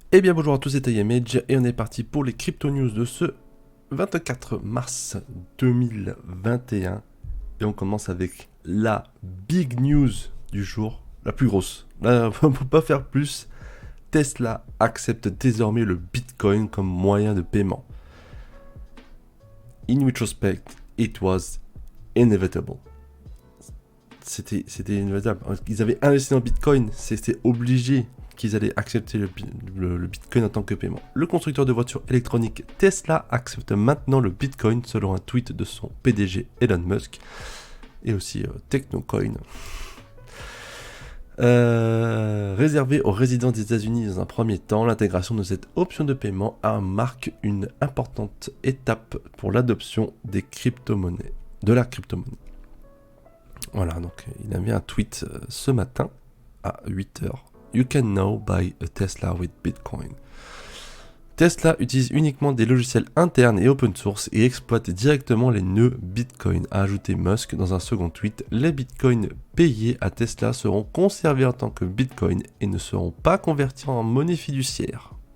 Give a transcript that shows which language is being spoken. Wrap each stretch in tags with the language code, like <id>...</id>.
<fr>Eh bien bonjour à tous, c'est iMage et on est parti pour les crypto news de ce 24 mars 2021. Et on commence avec la big news du jour, la plus grosse. Là, on ne peut pas faire plus. Tesla accepte désormais le Bitcoin comme moyen de paiement.</fr> <en>In retrospect, it was inevitable.</en> <fr>C'était inévitable. Ils avaient investi dans Bitcoin, c'était obligé qu'ils allaient accepter le Bitcoin en tant que paiement. Le constructeur de voitures électroniques Tesla accepte maintenant le Bitcoin selon un tweet de son PDG Elon Musk et aussi Technocoin. Réservé aux résidents des États-Unis dans un premier temps, l'intégration de cette option de paiement marque une importante étape pour l'adoption des crypto-monnaies, de la crypto-monnaie. Voilà, donc il avait un tweet ce matin à 8h.</fr> <en>You can now buy a Tesla with Bitcoin.</en> <fr>Tesla utilise uniquement des logiciels internes et open source et exploite directement les nœuds Bitcoin, a ajouté Musk dans un second tweet. Les Bitcoins payés à Tesla seront conservés en tant que Bitcoin et ne seront pas convertis en monnaie fiduciaire.</fr>